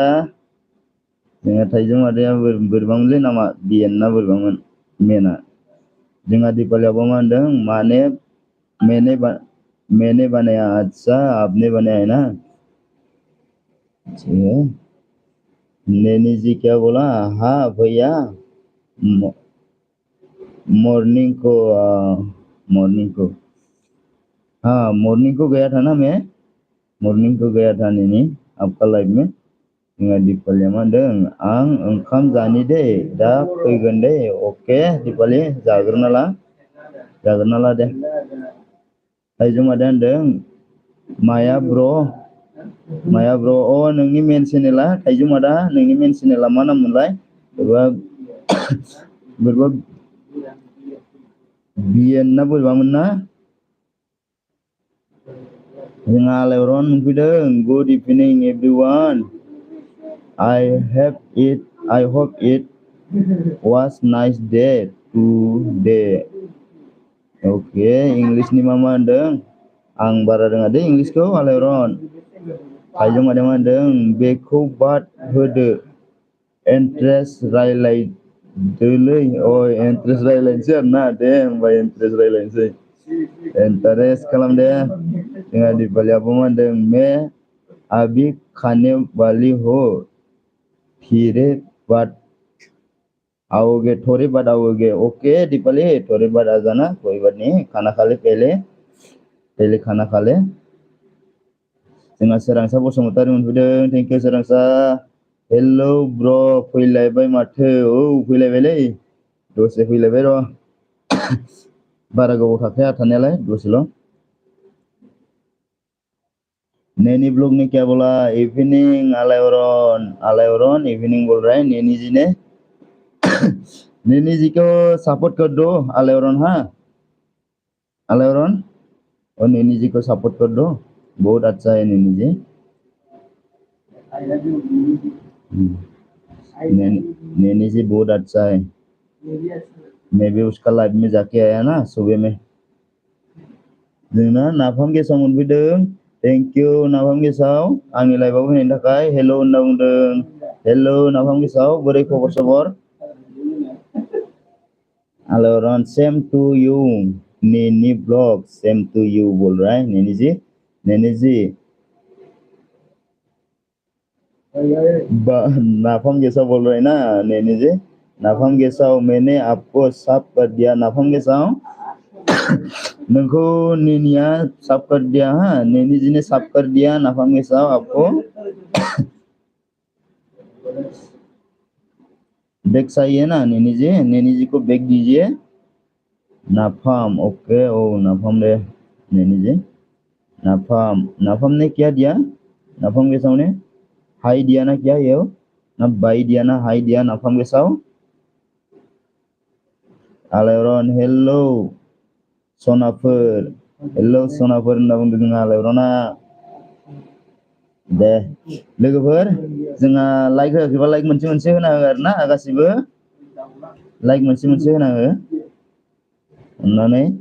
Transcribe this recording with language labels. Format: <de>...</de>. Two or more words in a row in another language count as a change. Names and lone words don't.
<brx>जोंहा थाइजौ मादाया बोरैबामोनलै नामा, बिएन ना बोरैबामोन मेना। जोंहा दीपालि आब'आ मा होनदों,</brx> <hi>मैंने बनाया, अच्छा आपने बनाया है ना, ठीक है। नैनी जी क्या बोला? हाँ भैया मॉर्निंग को हाँ मॉर्निंग को गया था ना मैं, मॉर्निंग को गया था नैनी आपका लाइव में।</hi> <brx>जोंहा दीपालिया मा होनदों, आं ओंखाम जानि दे दा फैगोन दे, अके दीपालि जाग्रोना ला दे। थाइजौ मादाया होनदों माया ब्र' अ नोंनि मेन चेनेला थाइजौ मादा, नोंनि मेन चेनेला मा नाम मोनलाय? बोरैबा बिएन ना बोरैबामोन ना। जोंहा आलायअरन मोनफैदों,</brx> <en>good evening everyone, I hope it was nice day today. ओके,</en> <brx>इंग्लिशनि मा होनदों आं बारा रोङा दे इंग्लिशखौ आलायअरन। थाइजौ मादाया मा होनदों, बेखौ बाद होदो, इन्ट्रेस्ट रायलायदोलै, इन्ट्रेस्ट रायलायनोसै आरोना, दे होमबा इन्ट्रेस्ट रायलायनोसै, इन्टारेस्ट खालाम दे। जोंहा दीपालि आब' मा होनदों,</brx> <hi>मैं अभी खाने वाली हो, थोड़े बाद आओगे, ओके दीपाली थोड़े बाद आ जाना, कोई बात नहीं, खाना खा ले पहले खाना खा ले।</hi> <brx>जोंहा सोरांसा बसुमतारी मोनफैदों,</brx> <en>thank you</en> <brx>सोरांसा। हेलौ ब्र' फैलायबाय माथो, फैलायबायलै, दसे फैलायबाय र', बारा गोबाव थाखाया थानायालाय दसेल'।</brx> <hi>नैनी ब्लॉग ने क्या बोला? इवनिंग आलायअरन इवनिंग बोल रहा है नैनी जी ने। नैनी जी को सपोर्ट कर दो आलायअरन, हाँ आलायअरन, और नैनी जी को सपोर्ट कर दो, बहुत अच्छा है नैनी जी। नैनी जी बहुत अच्छा है, मैं भी उसका लाइव में जाके आया ना सुबह में।</hi> <brx>जोंना नाफाम गेसाव मोनफैदों,</brx> <en>thank you</en> <brx>नाफाम गेसाव आंनि लाइभआव फैनायनि थाखाय। हेल' होनना बुंदों, हेल' नाफाम गेसाव, बोरै खबर सबर?</brx> <en>आलायअरन same to you,</en> <hi>Neni vlog</hi> <en>same to you</en> <hi>बोल रहा है नैनी जी नाफाम गेसाव बोल रहे हैं ना नैनी जी नाफाम गेसाव मैंने आपको साफ कर दिया नाफाम गेसाव नोंखौ नैनिया साफ कर दिया हाँ नैनी जी ने साफ कर दिया नाफाम गेसाव आपको बैग चाहिए ना नैनी जी को बैग दीजिए नाफाम ओके ओ नाफाम दे नैनी जी नाफाम ने क्या दिया नाफाम गेसाव ने हाई दिया ना क्या ये ना बाई दिया ना हाई दिया नाफाम गेसाव</hi> <brx>आलायरन हेलो सनाफोर हेलो सनाफोर होनना बुंदों जोंहा आलायरना दे लोगोफोर जोंहा लाइक होआखैबा लाइक मोनसे होना हो आरोना गासिबो लाइक मोनसे होना हो अननानै</brx>